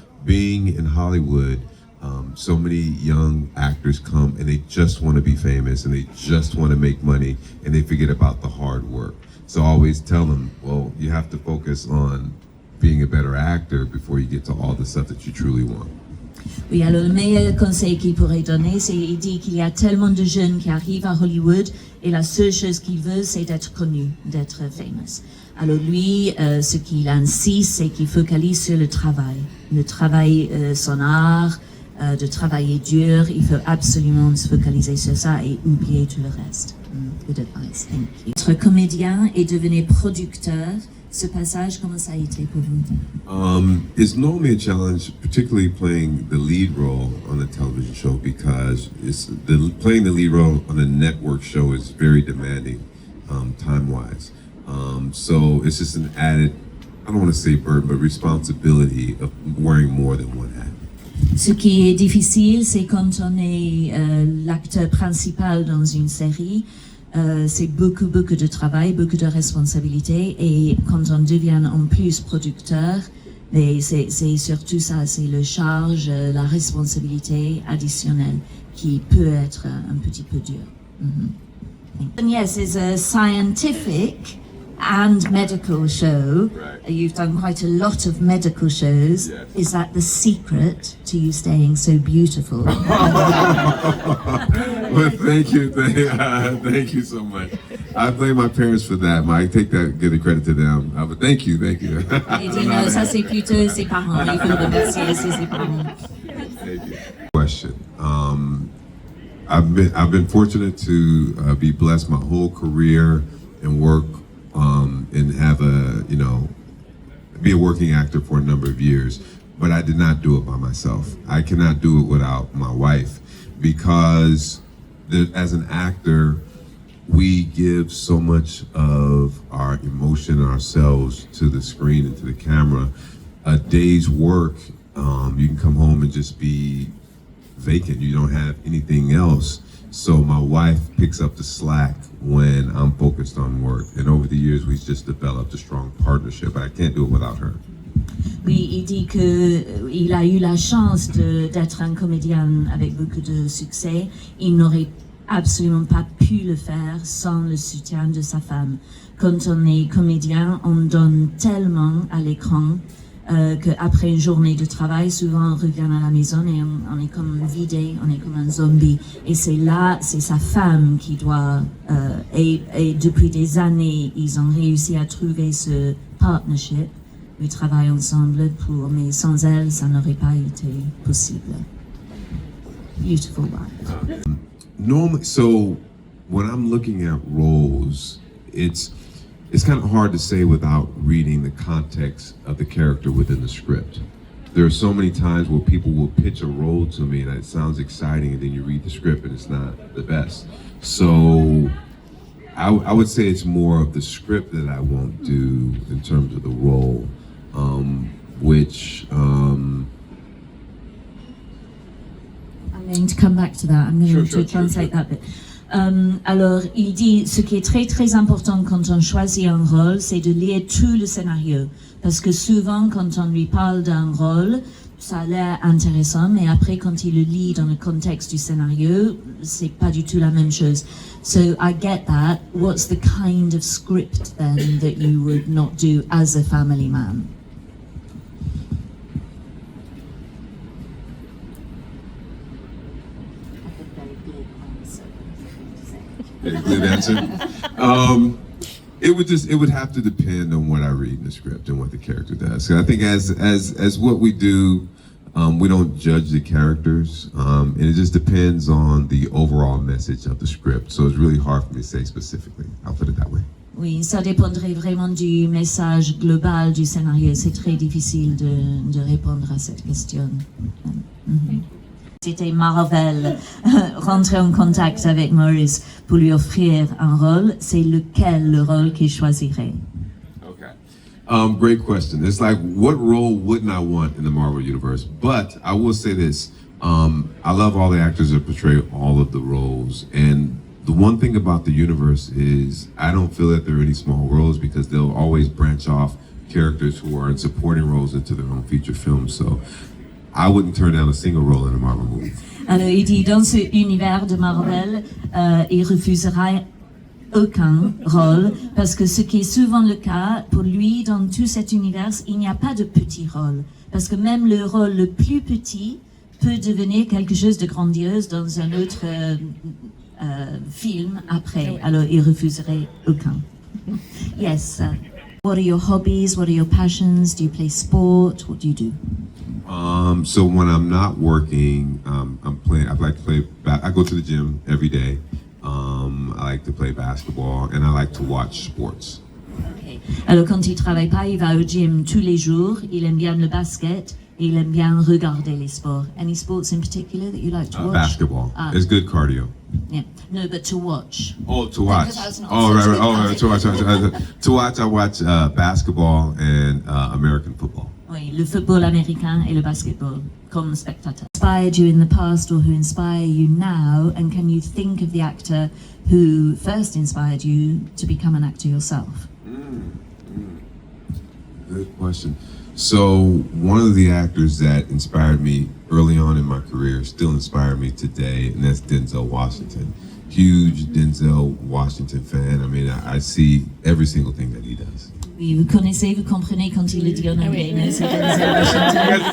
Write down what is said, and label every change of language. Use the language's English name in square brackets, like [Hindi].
[English] Being in Hollywood, so many young actors come and they just want to be famous and they just want to make money and they forget about the hard work. So I always tell them, well, you have to focus on being a better actor before you get to all the stuff that you truly want. [French] Oui, alors le meilleur conseil qu'il pourrait donner, c'est il dit qu'il y a tellement de jeunes qui arrivent à Hollywood et la seule chose qu'ils veulent, c'est d'être connus, d'être famous. Alors lui, ce qu'il insiste, c'est qu'il focalise sur le travail, son art, de travailler dur. Il faut absolument se focaliser sur ça et oublier tout le reste. [English] Good advice, thank you. [French] Être comédien et devenir producteur, ce passage, comment ça a été pour vous? [English] It's normally a challenge, particularly playing the lead role on a television show, because playing the lead role on a network show is very demanding, time-wise. So it's just an added, I don't want to say burden, but responsibility of wearing more than one hat. [French] Ce qui est difficile, c'est quand on est l'acteur principal dans une série, c'est beaucoup de travail, beaucoup de responsabilités, et quand on devient en plus producteur, mais c'est surtout ça, c'est le charge, la responsabilité additionnelle qui peut être un petit peu dur. [English] And yes, it's a scientific and medical show. Right. You've done quite a lot of medical shows. Yes. Is that the secret to you staying so beautiful? Well, thank you so much. I blame my parents for that. I take that, give the credit to them. But thank you. [French] Il dit non, ça c'est plutôt ses parents. Il faut remercier ses parents. [English] Thank you. Question. I've been fortunate to be blessed my whole career and work and have be a working actor for a number of years, but I did not do it by myself. I cannot do it without my wife, because as an actor, we give so much of our emotion and ourselves to the screen and to the camera. A day's work, you can come home and just be vacant. You don't have anything else. So my wife picks up the slack when I'm focused on work. And over the years, we've just developed a strong partnership. I can't do it without her. [French] Oui, il dit qu'il a eu la chance d'être un comédien avec beaucoup de succès. Il n'aurait absolument pas pu le faire sans le soutien de sa femme. Quand on est comédien, on donne tellement à l'écran qu'après une journée de travail, souvent on revient à la maison et on est comme vidé, on est comme un zombie. Et c'est sa femme qui doit, et depuis des années, ils ont réussi à trouver ce partnership. Ils travaillent ensemble mais sans elle, ça n'aurait pas été possible. [English] Beautiful wife. Normally, so when I'm looking at roles, it's kind of hard to say without reading the context of the character within the script. There are so many times where people will pitch a role to me and it sounds exciting, and then you read the script and it's not the best. So I would say it's more of the script that I won't do in terms of the role, which I'm going to come back to that. I'm going to translate that bit. [French] Alors, il dit, ce qui est très très important quand on choisit un rôle, c'est de lire tout le scénario. Parce que souvent, quand on lui parle d'un rôle, ça a l'air intéressant, mais après, quand il le lit dans le contexte du scénario, c'est pas du tout la même chose. [English] So, I get that. What's the kind of script then that you would not do as a family man? Good answer. It would have to depend on what I read in the script and what the character does. So I think as what we do, we don't judge the characters, and it just depends on the overall message of the script. So it's really hard for me to say specifically. I'll put it that way. [French] Oui, ça dépendrait vraiment du message global du scénario. C'est très difficile de répondre à cette question. C'était Marvel rentrer en contact avec Morris pour lui offrir un rôle. C'est lequel le rôle qu'il choisirait? [English] Okay. Great question. It's like, what role wouldn't I want in the Marvel universe? But I will say this. I love all the actors that portray all of the roles. And the one thing about the universe is I don't feel that there are any small roles, because they'll always branch off characters who are in supporting roles into their own feature films. So I wouldn't turn down a single role in a Marvel movie. [French] Alors, il dit, dans ce univers de Marvel, il refusera aucun rôle, parce que ce qui est souvent le cas, pour lui, dans tout cet univers, il n'y a pas de petit rôle. Parce que même le rôle le plus petit peut devenir quelque chose de grandiose dans un autre film après. Alors, il refuserait aucun. [English] Yes. What are your hobbies? What are your passions? Do you play sport? What do you do? So when I'm not working, I'm playing. I like to play. I go to the gym every day. I like to play basketball, and I like to watch sports. Okay. [French] Alors quand il travaille pas, il va au gym tous les jours. Il aime bien le basket. Et il aime bien regarder les sports. [English] Any sports in particular that you like to watch? Basketball. It's good cardio. Yeah. No, but to watch. Oh, to watch. Oh, right. Oh, to watch. To watch. I watch basketball and American football. [French] Oui, le football américain et le basketball comme spectateur. [English] Inspired you in the past, or who inspire you now, and can you think of the actor who first inspired you to become an actor yourself? Good question. So one of the actors that inspired me early on in my career still inspire me today, and that's Denzel Washington. huge Denzel Washington fan. I mean, I see every single thing that he does. [French] Oui, vous connaissez, vous comprenez quand il le dit en anglais, mais c'est Denzel Washington.